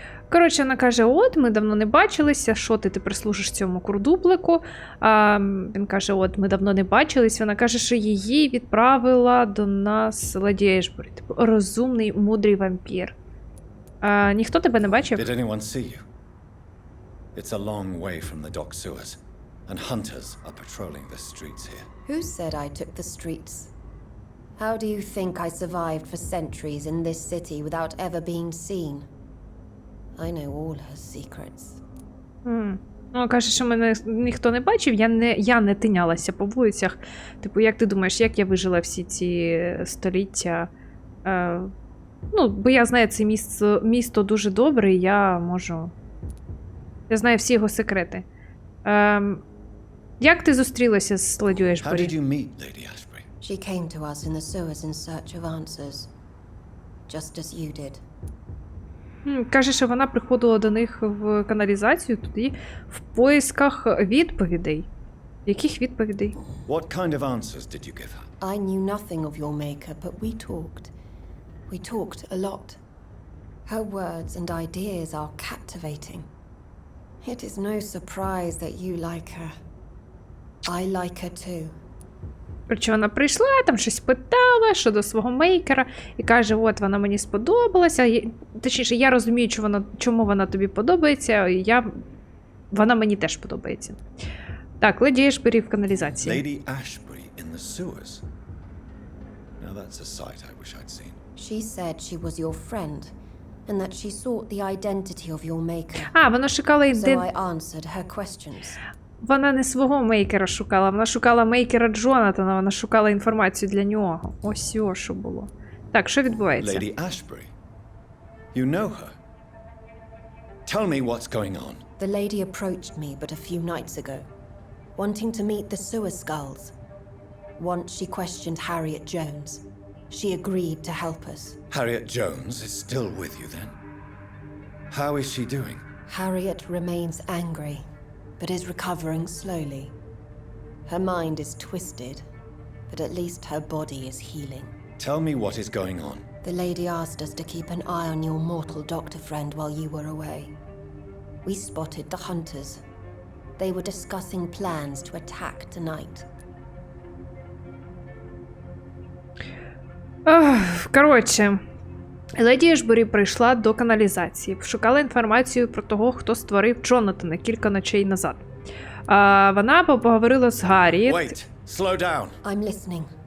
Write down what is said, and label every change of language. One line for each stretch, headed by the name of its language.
Ukrainian: Коротше, вона каже, от, ми давно не бачилися, що ти прислужиш цьому курдуплику. Він каже, от, ми давно не бачились. Вона каже, що її відправила до нас леді Ешбері. Типу, розумний, мудрий вампір. Ніхто тебе не бачив?
English: Did anyone see you? It's a long way from the dock sewers, and hunters are patrolling the streets here. Who said I took the streets? How do you think I survived for centuries in this city without ever being seen? I know all her secrets.
Ukrainian: Ну, каже, що мене ніхто не бачив, я не тинялася по вулицях. Типу, як ти думаєш, як я вижила всі ці століття? Ну, бо я знаю це місто дуже добре, і я можу... Я знаю всі його секрети. Як ти зустрілася з леді
English: How
Ukrainian: Ешбері?
English: did you meet Lady Ashbury? She came to us in the sewers in search of answers. Just as you did.
Ukrainian: Каже, що вона приходила до них в каналізацію туди в поисках відповідей. Яких відповідей?
English: What kind of answers did you give her? I knew nothing of your maker, but we talked. We talked a lot. Her words and ideas are captivating. It is no surprise that you like her. I like her too.
Ukrainian: Короче, вона прийшла, там щось питала щодо свого мейкера і каже, от вона мені сподобалася. Точніше, я розумію, чому вона тобі подобається, вона мені теж подобається. Так, леді Ешбері в каналізації.
English: Lady Ashbury in the sewers. Now that's a sight I wish I'd seen. She said she was your friend, and that she sought the identity of your maker.
Ukrainian: Вона шукала
English: So I answered her questions.
Ukrainian: Вона не свого мейкера шукала, вона шукала мейкера Джонатана, вона шукала інформацію для нього. Ось що було. Так, що відбувається?
English: Lady Ashbury. You know her? Tell me what's going on. The lady approached me but a few nights ago, wanting to meet the sewer skulls. Once she questioned Harriet Jones. She agreed to help us. Harriet Jones is still with you then? How is she doing? Harriet remains angry, but is recovering slowly. Her mind is twisted, but at least her body is healing. Tell me what is going on. The lady asked us to keep an eye on your mortal doctor friend while you were away. We spotted the hunters. They were discussing plans to attack tonight.
Ukrainian: Коротше, леді Ешбері прийшла до каналізації, шукала інформацію про того, хто створив Джонатана кілька ночей назад. Вона поговорила з Гарріет.
English: Wait, slow down. I'm listening.